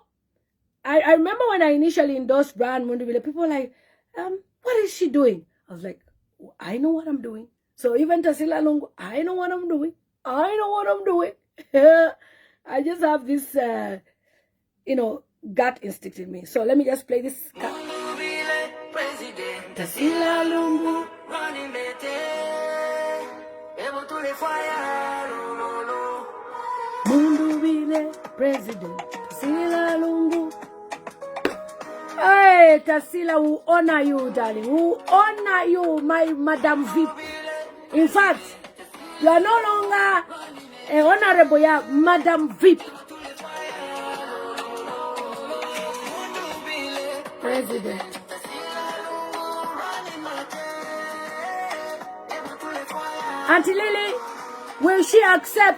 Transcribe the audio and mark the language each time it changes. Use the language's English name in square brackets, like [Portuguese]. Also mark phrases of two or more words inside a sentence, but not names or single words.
[English] I remember when I initially endorsed Brian Mundubile, people were like, what is she doing? I was like, I know what I'm doing. So even Tasila Lungu, I know what I'm doing. I know what I'm doing. I just have this, you know, gut instinct in me. So let me just play this. Tasila Lungu. Mundubile president. Tasila Lungu. Hey, Tasila, we honor you, darling. We honor you, my Madam Veep. In fact, you are no longer a honorable, yeah, Madam Veep. President. Auntie Lily, will she accept?